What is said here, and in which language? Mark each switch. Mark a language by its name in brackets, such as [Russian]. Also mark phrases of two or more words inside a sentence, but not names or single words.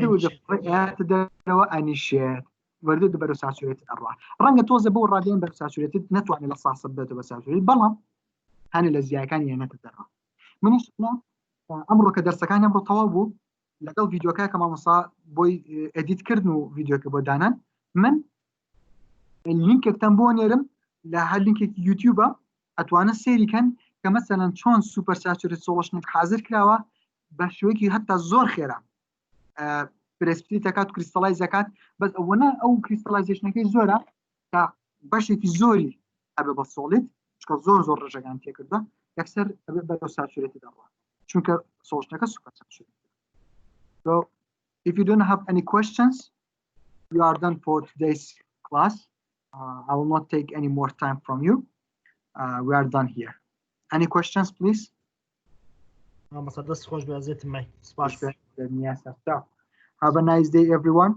[Central Kurdish] دەرەوە ئەنیشێت وردە بەرەو ساتورێت ئەڕوا ڕەنگە تۆزە بۆ ڕادێن بەرەو ساتورێتت نەتوانێت لە ساسە بێتە بە ساتورێت بەڵام هەنێ لە زیایەکانی هێنێتە دەرەوە منیش ئەمڕۆ کە دەرسەکانی ئەمڕۆ تەواو بوو لەگەڵ ڤیدیۆکە کە مامۆستا بۆی ئەدیتکردن و ڤیدیۆکە بۆ دانان من لینکێکتان بۆ نێرم لە هەر لینکێکی یوتیوبە ئەتوانە سێریکەن کە مەسەلەن چۆن [English] super saturate [Central Kurdish] سۆڵشنێک حازر کراوە بە شێوەیەکی هەتا زۆر خێرا پرسپیت دەکات و کریستەڵایز دەکات بەس ئەوەنە ئەو کریستەڵایزیشنەکەی زۆرە کە بەشێکی زۆری ئەبێ بە سۆڵیت چکە زۆر ڕێژەکان تێکردە یەکسەر ئەبێ بەرەو ساتورێتی دەڕوا چونکە سۆڵشنەکە [English] super saturate. So if you don't have any questions, we are done for today's class. I will not take any more time from you. We are done here. Any questions, please? Have a nice day, everyone.